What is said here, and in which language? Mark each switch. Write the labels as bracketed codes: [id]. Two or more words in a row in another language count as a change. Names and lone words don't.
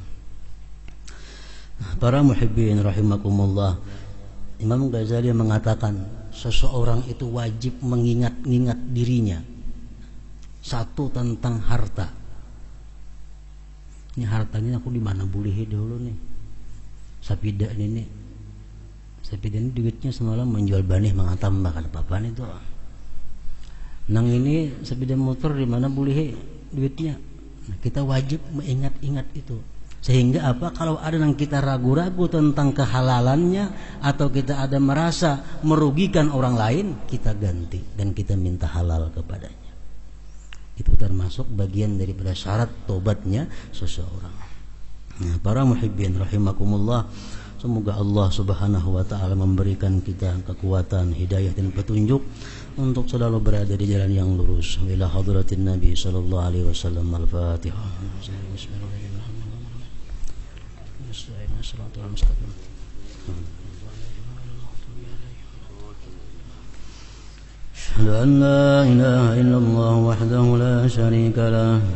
[id] Para [ar] محبين رحمكم الله, [id] Imam Ghazali mengatakan seseorang itu wajib mengingat-ingat dirinya. [bjn] Satu, tentang harta. Ini hartanya aku di mana boleh dulu nih. Sapida ini duitnya semalam menjual banih mengatam bahkan apa-apaan itu. Nang ini sepeda motor di mana boleh duitnya. [id] Nah, kita wajib mengingat-ingat itu. Sehingga apa? Kalau ada yang kita ragu-ragu tentang kehalalannya atau kita ada merasa merugikan orang lain, kita ganti dan kita minta halal kepadanya. Itu termasuk bagian daripada syarat tobatnya seseorang. Nah, para [ar] محبين رحمكم الله, [id] semoga Allah [ar] سبحانه وتعالى [id] memberikan kita kekuatan, hidayah dan petunjuk untuk selalu berada di jalan yang lurus. [ar] إلى حضرة النبي صلى الله عليه وسلم. الفاتحة. أشهد أن لا إله إلا الله وحده لا شريك له.